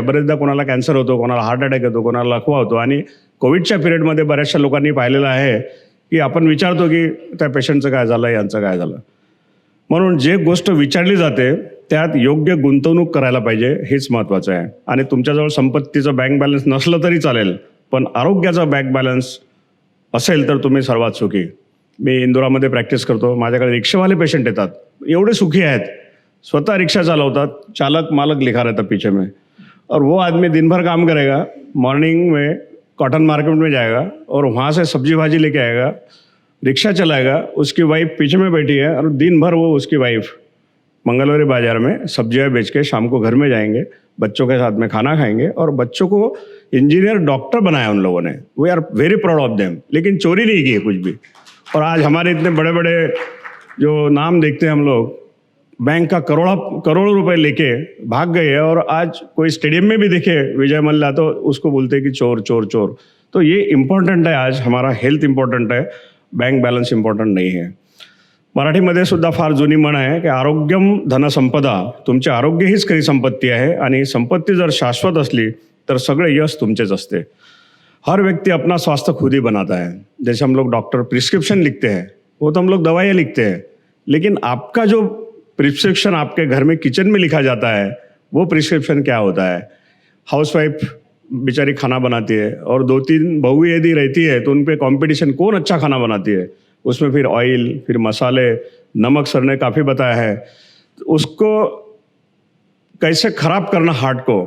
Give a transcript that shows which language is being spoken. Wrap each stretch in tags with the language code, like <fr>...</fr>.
<mr>बरेचदा कोणाला कॅन्सर होतो, कोणाला हार्ट अटॅक येतो, कोणाला लकवा होतो, आणि कोविडच्या पिरियडमध्ये बऱ्याचशा लोकांनी पाहिलेलं आहे की आपण विचारतो की त्या पेशंटचं काय झालं, यांचं काय झालं। म्हणून जे गोष्ट विचारली जाते त्यात योग्य गुंतवणूक करायला पाहिजे, हेच महत्त्वाचं आहे। आणि तुमच्याजवळ संपत्तीचं बँक बॅलन्स नसलं तरी चालेल, पण आरोग्याचा बँक बॅलन्स असेल तर तुम्ही सर्वात सुखी। मी इंदोरामध्ये प्रॅक्टिस करतो, माझ्याकडे रिक्षावाले पेशंट येतात, एवढे सुखी आहेत, स्वतः रिक्शा चलावतात,</mr> <hi>चालक मालक लिखा रहता पीछे में, और वो आदमी दिन भर काम करेगा, मॉर्निंग में कॉटन मार्केट में जाएगा और वहाँ से सब्जी भाजी लेके आएगा, रिक्शा चलाएगा, उसकी वाइफ पीछे में बैठी है, और दिन भर वो उसकी वाइफ मंगलवारी बाजार में सब्जियाँ बेच के शाम को घर में जाएंगे, बच्चों के साथ में खाना खाएंगे, और बच्चों को इंजीनियर डॉक्टर बनाया उन लोगों ने।</hi> <en>we are very proud of them,</en> <hi>लेकिन चोरी नहीं की है कुछ भी। और आज हमारे इतने बड़े बड़े जो नाम देखते हैं हम लोग, बैंक का करोड़ों रुपए लेके भाग गए हैं, और आज कोई स्टेडियम में भी देखे विजय मल्ल्या तो उसको बोलते हैं कि चोर चोर चोर। तो ये इम्पॉर्टंट है, आज हमारा हेल्थ इम्पॉर्टंट है,</hi> <mr>बँक बॅलन्स इम्पॉर्टंट नाही आहे। मराठीमध्ये सुद्धा फार जुनी म्हण आहे की आरोग्यम धनसंपदा, तुमचे आरोग्य हीच खरी संपत्ती आहे, आणि संपत्ती जर शाश्वत असली तर सगळे यश तुमचेच असते।</mr> <hi>हर व्यक्ति अपना स्वास्थ्य खुद ही बनाता है। जैसे हम लोग डॉक्टर प्रिस्क्रिप्शन लिखते हैं, वो तो हम लोग दवाइयाँ लिखते हैं, लेकिन आपका जो प्रिस्क्रिप्शन आपके घर में किचन में लिखा जाता है, वो प्रिस्क्रिप्शन क्या होता है। हाउसवाइफ बेचारी खाना बनाती है, और 2-3 बहू यदि रहती है तो उन पे कंपटीशन, कौन अच्छा खाना बनाती है, उसमें फिर ऑयल, फिर मसाले, नमक सर ने काफ़ी बताया है, तो उसको कैसे ख़राब करना हार्ट को।</hi>